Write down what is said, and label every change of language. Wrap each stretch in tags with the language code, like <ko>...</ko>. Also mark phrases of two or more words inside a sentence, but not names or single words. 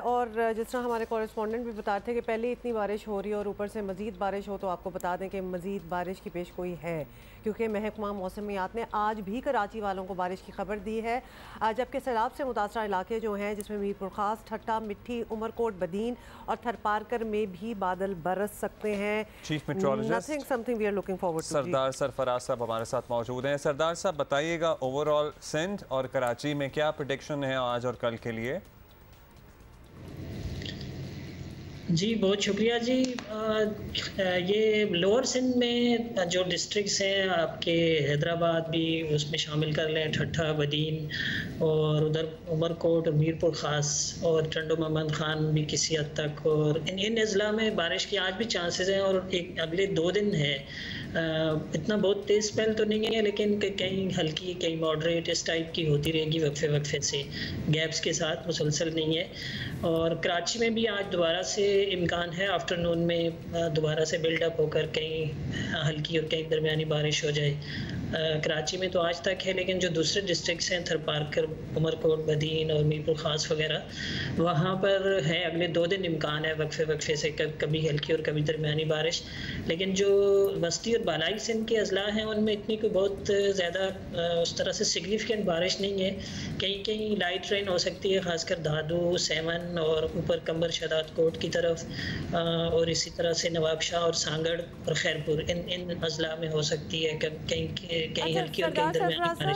<ur>اور جس طرح ہمارے کرسپانڈنٹ بھی بتاتے ہیں کہ پہلے اتنی بارش ہو رہی ہے اور اوپر سے مزید بارش ہو، تو آپ کو بتا دیں کہ مزید بارش کی پیش گوئی ہے، کیونکہ محکمہ موسمیات نے آج بھی کراچی والوں کو بارش کی خبر دی ہے. جبکہ سیلاب سے متاثر علاقے جو ہیں، جس میں میرپور خاص، ٹھٹہ، مٹی، عمرکوٹ، بدین اور تھرپارکر میں بھی بادل برس سکتے ہیں.</ur> <en>Chief meteorologist Something we are looking forward to.</en> <ur>سردار سرفراز صاحب ہمارے ساتھ موجود ہیں۔ سردار صاحب بتائیے گا، اوورآل سندھ اور کراچی میں کیا پریڈکشن ہے آج اور کل کے لیے? جی بہت شکریہ جی. یہ لوئر سندھ میں جو ڈسٹرکٹس ہیں آپ کے حیدرآباد بھی اس میں شامل کر لیں، ٹھٹہ، بدین اور ادھر عمرکوٹ اور میرپور خاص اور ٹنڈو محمد خان بھی کسی حد تک، اور ان اضلاع میں بارش کی آج بھی چانسز ہیں اور ایک اگلے 2 دن ہے. اتنا بہت تیز اسپیل تو نہیں ہے، لیکن کہیں ہلکی کہیں موڈریٹ اس ٹائپ کی ہوتی رہے گی وقفے وقفے سے، گیپس کے ساتھ، مسلسل نہیں ہے. اور کراچی میں بھی آج دوبارہ سے امکان ہے آفٹرنون میں دوبارہ سے بلڈاپ ہو کر کہیں ہلکی اور کہیں درمیانی بارش ہو جائے. کراچی میں تو آج تک ہے، لیکن جو دوسرے ڈسٹرکٹس ہیں تھرپارکر، عمرکوٹ، بدین اور میرپور خاص وغیرہ، وہاں پر ہے اگلے 2 دن امکان ہے وقفے وقفے سے کبھی ہلکی اور کبھی درمیانی بارش. لیکن جو وسطی اور بالائی سندھ کے اضلاع ہیں ان میں اتنی کوئی بہت زیادہ اس طرح سے سگنیفیکنٹ بارش نہیں ہے. کہیں کہیں</ur> <en>light rain</en> <ur>ہو سکتی ہے، خاص کر دادو، سیمن اور اوپر کمبر شدات کوٹ کی طرف، اور اسی طرح سے نوابشاہ اور سانگڑ اور خیرپور ان اضلاع میں ہو سکتی ہے کہیں ہلکی اور کہیں درمیانی بارش.</ur>